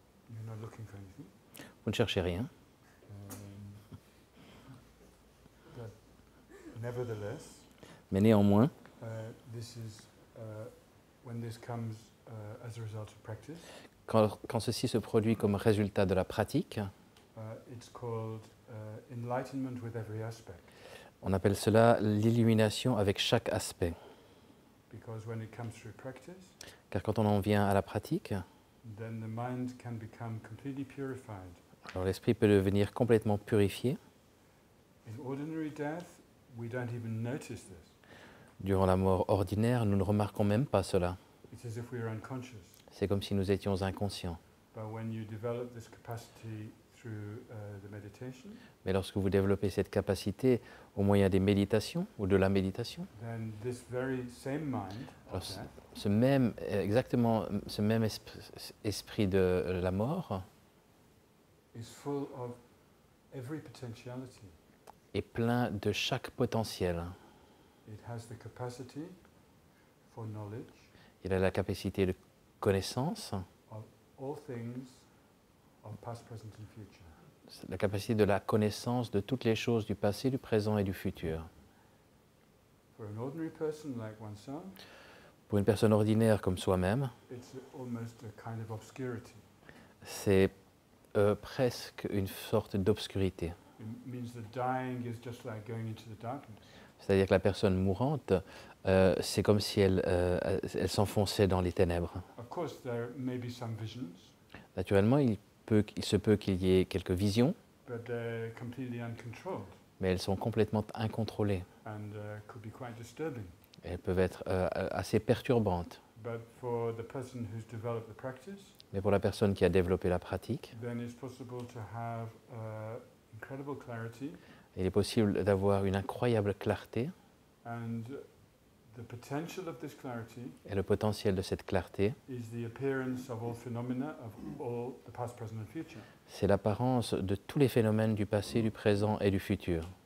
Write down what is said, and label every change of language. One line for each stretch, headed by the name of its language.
English: You're not looking for anything.
French: Vous ne cherchez rien.
English: But nevertheless,
French: Mais néanmoins,
English: this is when this comes as a result of practice.
French: quand ceci se produit comme résultat de la pratique,
English: It's called enlightenment with every aspect.
French: on appelle cela l'illumination avec chaque aspect.
English: Because when it comes through practice,
French: Car quand on en vient à la pratique,
English: then the mind can become completely purified.
French: alors l'esprit peut devenir complètement purifié.
English: In ordinary death, we don't even notice this.
French: Durant la mort ordinaire, nous ne remarquons même pas cela.
English: It's as if we were unconscious.
French: C'est comme si nous étions inconscients.
English: But when you develop this capacity through the meditation,
French: Mais lorsque vous développez cette capacité au moyen des méditations ou de la méditation,
English: then this very same mind
French: alors
English: of death
French: exactement ce même esprit de la mort
English: is full of every potentiality.
French: est plein de chaque potentiel.
English: It has the capacity for knowledge
French: Il a la capacité de connaissance,
English: of all things of past, present and future.
French: la capacité de la connaissance de toutes les choses du passé, du présent et du futur.
English: For an ordinary person like oneself,
French: Pour une personne ordinaire comme soi-même,
English: it's almost a kind of obscurity.
French: c'est presque une sorte d'obscurité.
English: It means that dying is just like going into the darkness.
French: C'est-à-dire que la personne mourante, c'est comme si elle s'enfonçait dans les ténèbres.
English: Of course, there may be some visions,
French: Naturellement, il se peut qu'il y ait quelques visions,
English: but they're completely uncontrolled
French: mais elles sont complètement incontrôlées.
English: and could be quite disturbing.
French: Elles peuvent être assez perturbantes.
English: But for the person who's developed the practice,
French: Mais pour la personne qui a développé la pratique,
English: then it's possible to have incredible clarity,
French: il est possible d'avoir une incroyable clarté,
English: and the potential of this clarity
French: et le potentiel de cette clarté,
English: is the appearance of all phenomena of all the past, present and future,
French: c'est l'apparence de tous les phénomènes du passé, du présent et du futur.